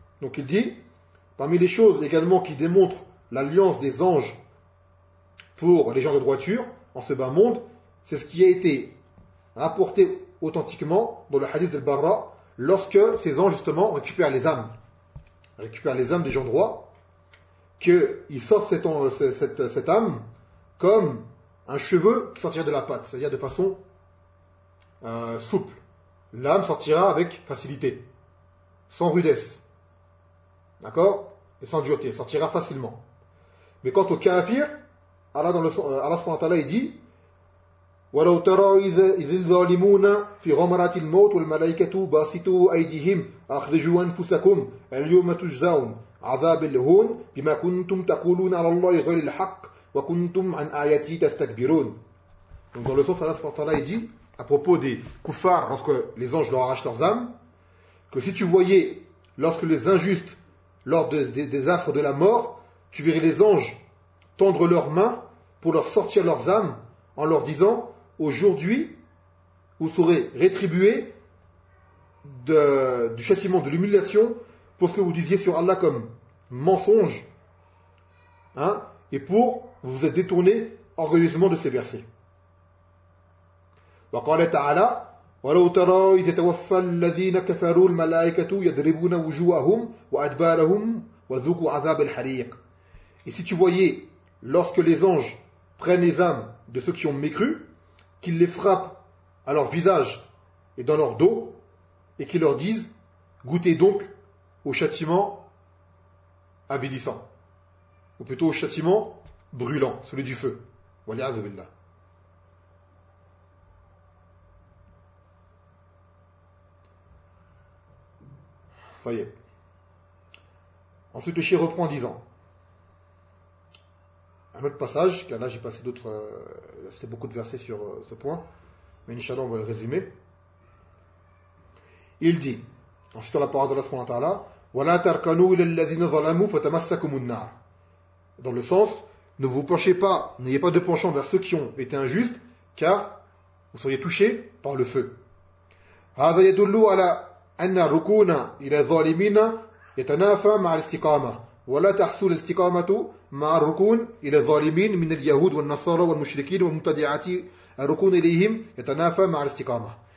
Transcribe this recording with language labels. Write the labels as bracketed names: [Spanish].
[French] Donc il dit, parmi les choses également qui démontrent l'alliance des anges pour les gens de droiture en ce bas monde, c'est ce qui a été rapporté authentiquement dans le hadith d'Al-Barra, lorsque ces anges justement récupèrent les âmes des gens droits, qu'ils sortent cette âme comme un cheveu qui sortirait de la pâte, c'est-à-dire de façon souple. L'âme sortira avec facilité, sans rudesse. D'accord ? Et sans dureté, elle sortira facilement. Mais quant au kafir, Allah subhanahu wa ta'ala, il dit: [Arabic] وَلَوْ تَرَى إِذِ الظَّالِمُونَ فِي غَمَرَاتِ الْمَوْتِ وَالْمَلَائِكَةُ بَاسِطُوا أَيْدِيهِمْ أَخْرِجُوا أَنفُسَكُمْ الْيَوْمَ تُجْزَوْنَ عَذَابَ الْهُونِ بِمَا كُنْتُمْ تَقُولُونَ عَلَى اللَّهِ غَيْرَ الْحَقِّ وَكُنْتُمْ عَنْ آيَاتِهِ تَسْتَكْبِرُونَ. [French] Donc dans le sens, Allah subhanahu wa ta'ala, il dit à propos des kuffars, lorsque les anges leur arrachent leurs âmes, que si tu voyais, lorsque les injustes, lors des affres de la mort, tu verrais les anges tendre leurs mains pour leur sortir leurs âmes en leur disant: aujourd'hui, vous serez rétribués du châtiment, de l'humiliation pour ce que vous disiez sur Allah comme mensonge, et pour vous être détourné orgueilleusement de ces versets. [Arabic] Wa qala ta'ala, ولو ترى إذ يتوفى الذين كفروا الملائكة يضربون وجوههم وأدبارهم وذوقوا عذاب الحريق. [French] Et si tu voyais, lorsque les anges prennent les âmes de ceux qui ont mécru, qu'ils les frappent à leur visage et dans leur dos, et qu'ils leur disent, goûtez donc au châtiment avilissant, ou plutôt au châtiment brûlant, celui du feu. Wali'azubillah. Ça y est. Ensuite, le chien reprend en disant, un autre passage, car là j'ai passé d'autres, c'était beaucoup de versets sur ce point, mais Inch'Allah on va le résumer. Il dit, ensuite dans la parole d'Allah subhanahu wa ta'ala, « [Arabic] Wala tarkanu ila alladhina zalamu fatamassakum an-nar [French] » dans le sens, ne vous penchez pas, n'ayez pas de penchant vers ceux qui ont été injustes, car vous seriez touchés par le feu. [Arabic] « Hadha yadullu ala anna rukuna ila zalimina yatanafa ma'al istiqama » ولا تحصل الاستقامة مع الركون إلى الظالمين من اليهود والنصارى والمشركين ومتدعات الركون إليهم يتنافى مع الاستقامة.